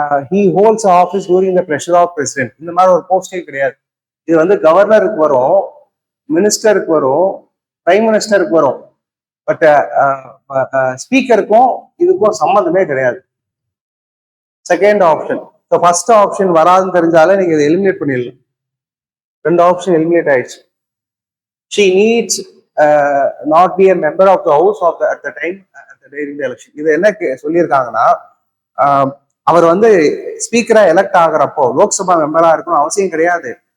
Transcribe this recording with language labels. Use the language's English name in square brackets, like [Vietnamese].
[English] He holds office during the pressure of president. [Tamil] இந்த மாதிரி ஒரு போஸ்டே கிடையாது. இது வந்து கவர்னருக்கு வரும், மினிஸ்டருக்கு வரும், பிரைம் மினிஸ்டருக்கு வரும். பட் ஸ்பீக்கருக்கும் இதுக்கும் சம்மந்தமே கிடையாது. Second option. So first option வராதுன்னு தெரிஞ்சாலே நீங்க இதை எலிமினேட் பண்ணிடலாம். ரெண்டு ஆப்ஷன் எலிமினேட் ஆயிடுச்சு. [English] She needs not be a member of the house at the time during the election. [Tamil] இது என்ன சொல்லியிருக்காங்கன்னா, அவர் வந்து ஸ்பீக்கரா எலெக்ட் ஆகிறப்போ லோக்சபா மெம்பரா இருக்கணும் அவசியம் கிடையாது.